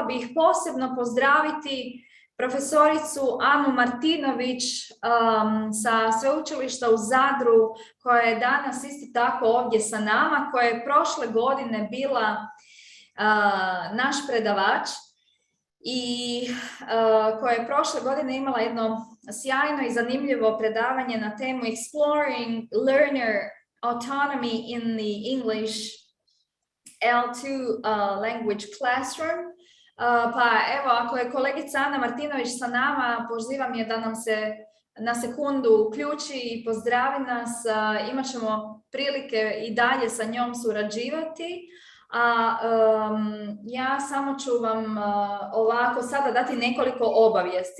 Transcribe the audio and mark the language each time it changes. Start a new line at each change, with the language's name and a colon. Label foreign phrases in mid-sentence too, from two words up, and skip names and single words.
Croatian: bih posebno pozdraviti profesoricu Anu Martinović sa sveučilišta u Zadru, koja je danas isto tako ovdje sa nama, koja je prošle godine bila naš predavač i koja je prošle godine imala jedno sjajno i zanimljivo predavanje na temu Exploring Learner Autonomy in the English L2 Language Classroom. Pa evo, ako je kolegica Ana Martinović sa nama, pozivam je da nam se na sekundu uključi i pozdravi nas. Imat ćemo prilike i dalje sa njom surađivati. Ja samo ću vam ovako sada dati nekoliko obavijesti.